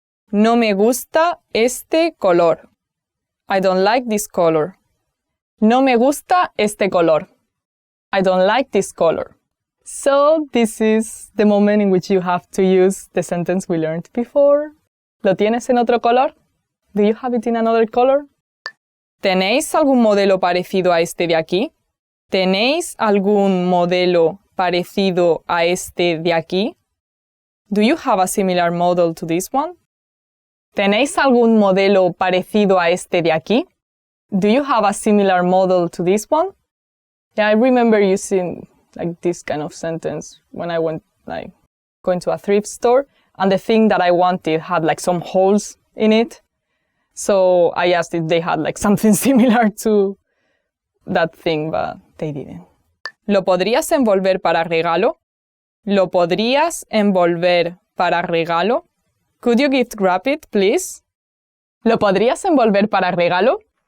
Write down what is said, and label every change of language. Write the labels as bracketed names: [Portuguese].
[Spanish] No me gusta este color. [English] I don't like this color. [Spanish] No me gusta este color. [English] I don't like this color. So this is the moment in which you have to use the sentence we learned before. [Spanish] ¿Lo tienes en otro color? [English] Do you have it in another color? [Spanish] ¿Tenéis algún modelo parecido a este de aquí? ¿Tenéis algún modelo parecido a este de aquí? [English] Do you have a similar model to this one? [Spanish] ¿Tenéis algún modelo parecido a este de aquí? [English] Do you have a similar model to this one? Yeah, I remember using like this kind of sentence when I went going to a thrift store and the thing that I wanted had like some holes in it. So I asked if they had like something similar to that thing, but they didn't. [Spanish] ¿Lo podrías envolver para regalo? ¿Lo podrías envolver para regalo? [English] Could you gift wrap it, please? [Spanish] ¿Lo podrías envolver para regalo?